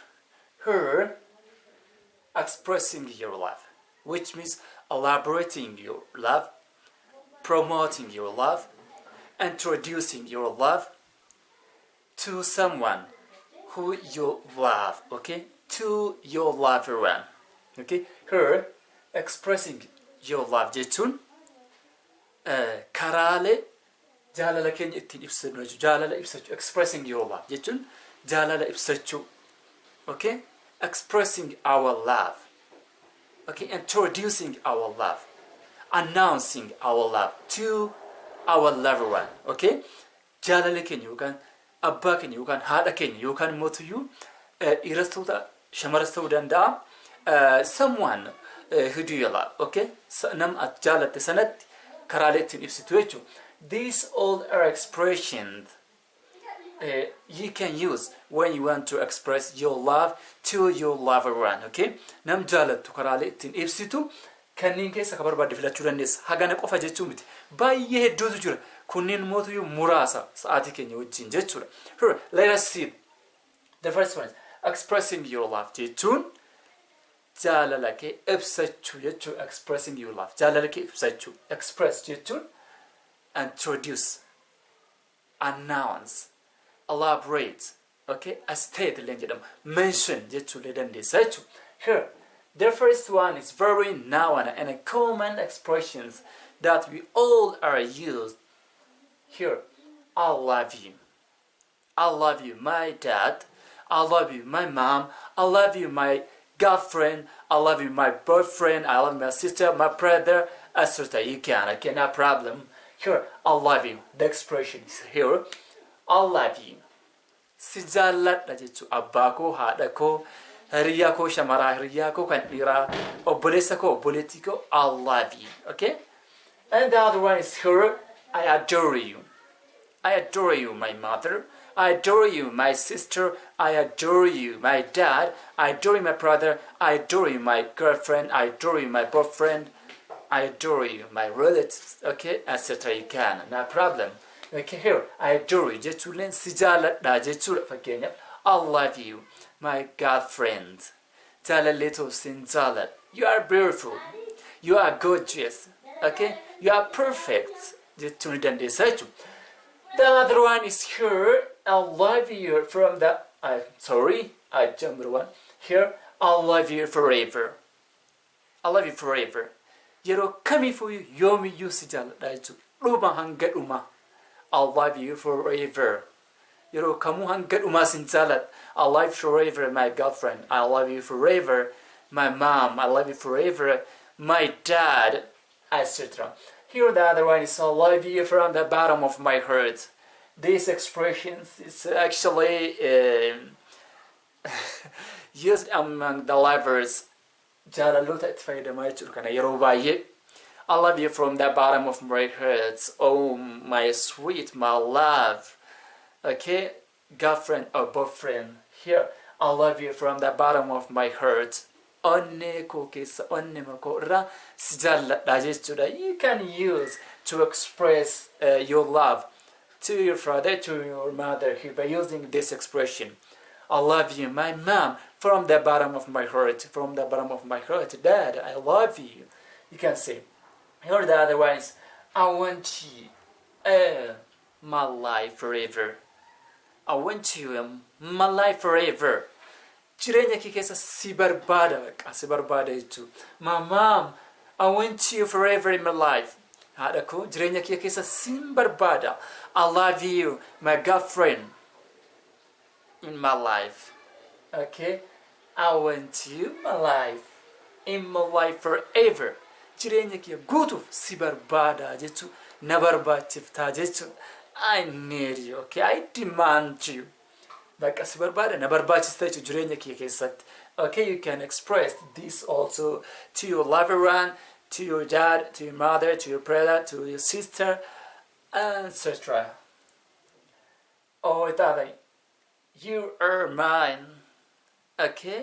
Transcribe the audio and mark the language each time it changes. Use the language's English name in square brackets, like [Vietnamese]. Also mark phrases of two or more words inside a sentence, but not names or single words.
[English] Here, expressing your love, which means elaborating your love, promoting your love, introducing your love to someone who you love, okay? To your lover one, okay? Here, expressing your love [Oromo] jechuun karaalee jaalala keenya ittiin ibsinu, jaalala ibsachuu, [English] expressing your love [Oromo] jechuun jaalala ibsachuu, [English] okay? Expressing our love, okay? Introducing our love, announcing our love to our lover one, okay? [Oromo] Jaalala keenya yookaan abbaa keenya yookaan haadha keenya yookaan mootiyyuu dhiiras ta'uu shamaras ta'uu danda'a, [English] someone who do you love, okay? [Oromo] Nama ati jaalatte sanatti karaalee ittiin ibsitu jechuudha. [English] These all are expressions you can use when you want to express your love to your lover one, okay? [Oromo] Nam jaalattu karaalee ittiin ibsitu kanneen keessa ka barbaadde filachuu dandeessa. Hagana qofa jechuu miti. Baay'ee hedduutu jira. Kunneen mootiyyuu muraasa sa'aatii keenya wajjin jechuudha. [English] Here, let us see. The first one is expressing your love [Oromo] jechuun jaalala kee ibsachuu jechuu. [English] Expressing your love, [Oromo] jaalala kee ibsachuu. [English] Express jechuun introduce, announce, elaborate, okay? [Oromo] State leen jedhama. Mention jechuu lee dandeessa jechuu. [English] Here, the first one is very known and a common expressions that we all are used. Here, I love you. I love you, my dad. I love you, my mom. I love you, my girlfriend. I love you, my boyfriend. I love my sister, my brother, etc. You can, okay, no problem. Here, I love you. The expression is here. I love you. [Oromo] Si jaalladha jechuun abbaa koo, haadha koo, hiriyaa koo, shamaraa hiriyaa koo, kan dhiiraa, obboleessa koo, obboleettii koo. [English] I love you, okay? And the other one is here. I adore you. I adore you, my mother. I adore you, my sister. I adore you, my dad. I adore you, my brother. I adore you, my girlfriend. I adore you, my boyfriend. I adore you, my relatives. Okay, etc. You can, no problem. Okay, here, I adore you. [Oromo] Jechuun si jaaladha jechuudha fakkeenyaaf. [English] I love you, my girlfriend. [Oromo] Jaalalleetoo sin jaalad. [English] You are beautiful. You are gorgeous. Okay, you are perfect. [Oromo] Jechuun dandeessa jechuudha. [English] The other one is here. I love you from the. I jumped one. Here, I love you forever. I love you forever. [Oromo] Yeroo kamiifuu yoomiyyuu si jaaladha jechuudha. Dhuma hanga dhuma. [English] I love you forever. [Oromo] Yeroo kamuu hanga dhumaa sin jaaladha. [English] I love you forever, my girlfriend. I love you forever, my mom. I love you forever, my dad, etc. Here the other one is I love you from the bottom of my heart. This expression is actually used among the lovers. [Oromo] Jaalaloota itti fayyadamaa jechuudha kana yeroo baay'ee. [English] I love you from the bottom of my heart. Oh my sweet, my love. Okay, girlfriend or boyfriend. Here, I love you from the bottom of my heart. [Oromo] Onne koo keessa onne makoo irraa si jaalladha jechuudha. [English] You can use to express your love to your father, to your mother here by using this expression. I love you, my mom, from the bottom of my heart. From the bottom of my heart, Dad, I love you. You can say. Here the other one is I want you my life forever. I want you my life forever. [Oromo] Jireenya kee keessa si barbaada baqa si barbaada jechuudha. [English] My mom, I want you forever in my life. [Oromo] Haadha koo jireenya kee keessa sin barbaada. [English] I love you, my girlfriend, in my life. Okay? I want you my life in my life forever. [Oromo] Jireenya kee guutuuf si barbaada jechuudha. Na barbaachiftaa jechuudha. [English] I need you, okay? I demand you. [Oromo] Baqa si barbaada na barbaachista jechuudha jireenya kee keessatti. [English] Okay, you can express this also to your lover one, to your dad, to your mother, to your brother, to your sister, etc. Oh, itaadha. You are mine. Okay?